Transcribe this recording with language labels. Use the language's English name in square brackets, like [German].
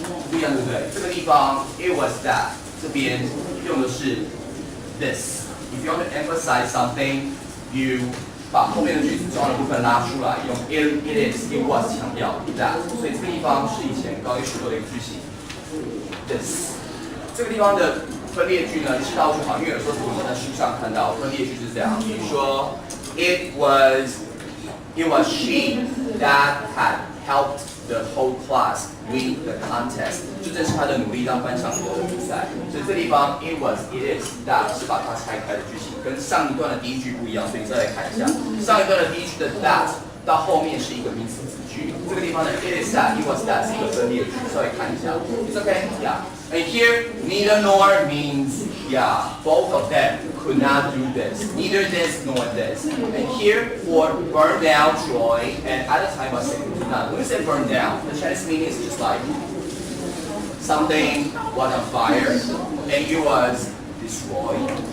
[Chinese] 不一样，对不对？这个地方 it was that 这边用的是 this. [English] If you want to emphasize something, you [Chinese] 把后面的句子重要的部分拉出来，用 it is, it was 强调 that. 所以这个地方是以前高一学过的一个句型 this. 这个地方的分裂句呢，知道就好，因为有时候我们在书上看到分裂句是这样，比如说 [English] it was she that had helped the whole class win the contest， [Chinese] 就正是她的努力让班上赢得了比赛。所以这地方 it was it is that 是把它拆开的句型，跟上一段的第一句不一样，所以你再来看一下，上一段的第一句的 that 到后面是一个名词子句，这个地方的 it is that it was that 是一个分裂句，稍微看一下 ， [English] it's okay, yeah. And here, neither nor means, yeah, both of them could not do this. Neither this nor this. And here, for burn down Troy, and at the time was second to none. When we say burn down, the Chinese meaning is just like something was on fire and it was destroyed.